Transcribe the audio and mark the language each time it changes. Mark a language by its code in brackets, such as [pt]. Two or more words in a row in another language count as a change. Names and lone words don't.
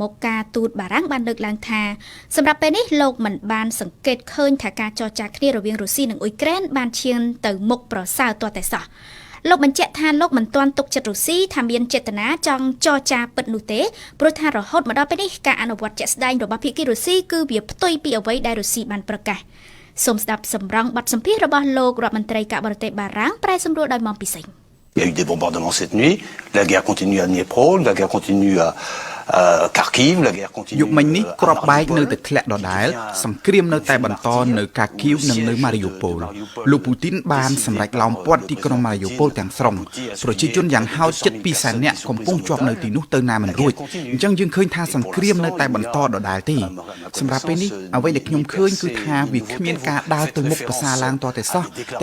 [km] ខការទូតបារាំងបានលើកឡើងថាសម្រាប់ពេលនេះលោកមិនបានសង្កេតឃើញថាការចរចាគ្នារវាងរុស្ស៊ីនិងអ៊ុយក្រែនបានឈានទៅមុខប្រសើរទាល់តែសោះលោកបញ្ជាក់ថាលោកមិនទាន់ទុកចិត្តរុស្ស៊ីថាមានចេតនាចង់ចរចាពិតនោះទេព្រោះថារហូតមកដល់ពេលនេះការអនុវត្តជាក់ស្ដែងរបស់ភាគីរុស្ស៊ីគឺវាផ្ទុយពីអ្វីដែលរុស្ស៊ីបានប្រកាសសូមស្ដាប់សម្រងបទសម្ភាសន៍របស់លោករដ្ឋមន្ត្រីការបរទេសបារាំងប្រែសម្រួលដោយម៉ងពិសេង [fr] Il y a eu des bombardements cette nuit, la guerre continue à Dniepro, la guerre continue à Kharkiv, la guerre continue [km] យុគមិញនេះគ្រាប់បែកនៅតែធ្លាក់ដដែលសង្គ្រាមនៅតែបន្តនៅកាគីវនិងនៅម៉ារីយ៉ូប៉ូលលោកពូទីនបានសម្រេចឡោមព័ទ្ធទីក្រុងម៉ារីយ៉ូប៉ូលទាំងស្រុងប្រជាជនយ៉ាងហោចជិត2សែននាក់កំពុងជាប់នៅទីនោះទៅណាមិនរួចអញ្ចឹងយើងឃើញថាសង្គ្រាមនៅតែបន្តដដែលទេសម្រាប់ពេលនេះអ្វីដែលខ្ញុំឃើញគឺថាវាគ្មានការដើរទៅមុខប្រសាឡើងទាល់តែសោះទា